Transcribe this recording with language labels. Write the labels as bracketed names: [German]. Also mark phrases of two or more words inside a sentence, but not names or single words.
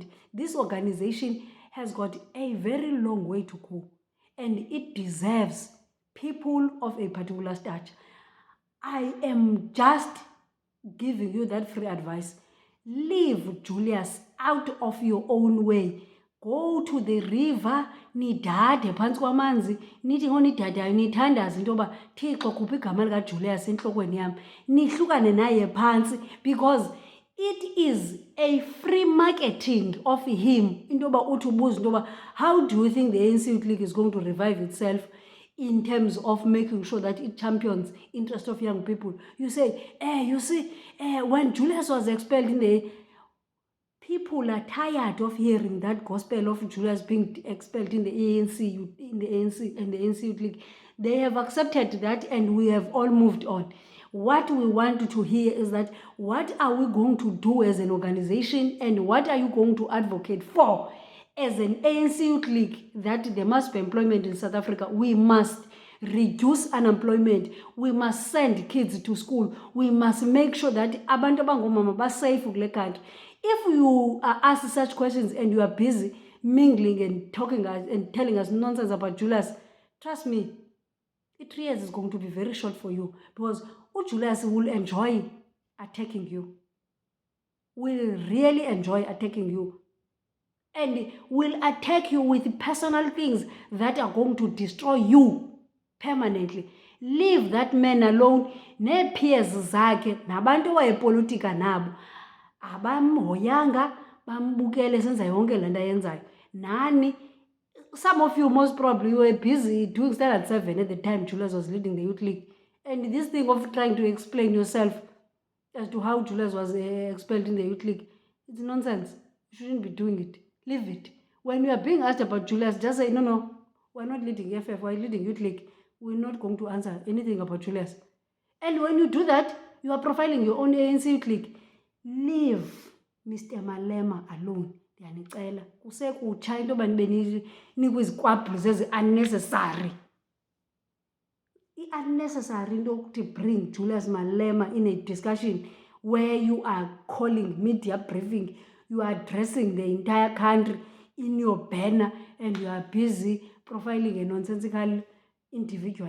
[English] This organization has got a very long way to go, and it deserves people of a particular stature. I am just giving you that free advice. Leave Julius out of your own way. Go to the river, [Xhosa] nidade phantsi kwamanzi, nithi ngonidadayo nithandaze into yoba Thixo khupha igama likaJulius entlokweni yam, nihlukane naye phantsi, [English] because it is a free marketing of him [Xhosa] into yoba uthi ubuza into yoba [English] how do you think the ANC Youth League is going to revive itself in terms of making sure that it champions interest of young people? You say, when Julius was expelled in the... People are tired of hearing that gospel of Julius being expelled in the ANC, and the ANC Youth League. They have accepted that, and we have all moved on. What we want to hear is that what are we going to do as an organization, and what are you going to advocate for as an ANC Youth League, that there must be employment in South Africa. We must reduce unemployment. We must send kids to school. We must make sure that [Xhosa] abantu abangomama ba [English] safe kule country. If you are asked such questions and you are busy mingling and talking and telling us nonsense about Julius, trust me, 3 years is going to be very short for you, because Julius will enjoy attacking you. Will really enjoy attacking you. And will attack you with personal things that are going to destroy you permanently. Leave that man alone. [Xhosa] Ne peers zakhe nabantu wayepolitika nabo abamhoyanga bambukele senza yonke lento ayenzayo. Nani, [English] some of you most probably were busy doing standard 7 at the time Julius was leading the Youth League, and this thing of trying to explain yourself as to how Julius was expelled in the Youth League, it's nonsense. You shouldn't be doing it. Leave it. When you are being asked about Julius, just say, no, we're not leading FF, we're leading Youth League. We're not going to answer anything about Julius. And when you do that, you are profiling your own ANC Youth League. Leave Mr. Malema alone. [Xhosa] Ndiyanicela. Kusekutsha into yoba nibe nikwizikwabhuzi ezi-unnecessary. I-unnecessary into yokuthi [English] bring Julius Malema in a discussion where you are calling media briefing, you are addressing the entire country in your banner, and you are busy profiling a nonsensical individual.